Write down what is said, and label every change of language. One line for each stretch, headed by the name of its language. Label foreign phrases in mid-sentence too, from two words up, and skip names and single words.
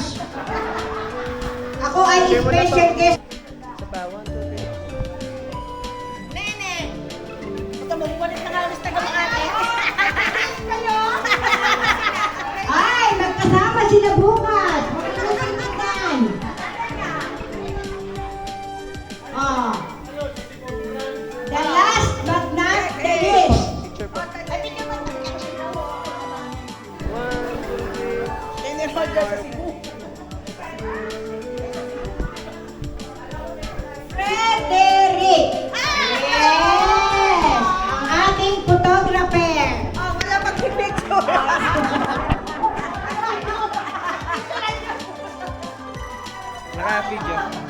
Filipino: Ako ay Share mo na to. special guest. Isa pa.
English: One, two, three.
Filipino: Nene! Ito, mabubulit na kalis taga Makati. Kayo! Ay, magkasama sila bukas. Magkakasitan. Oh.
English: The last but not the least.
Filipino: Picture pa. Ay, bigyan mo ng
English: One, two, three.
Filipino: Kenny Rogers sa Cebu. Frederick. Yes! Ang ating photographer. Oh, wala pag-picture. Naka-video.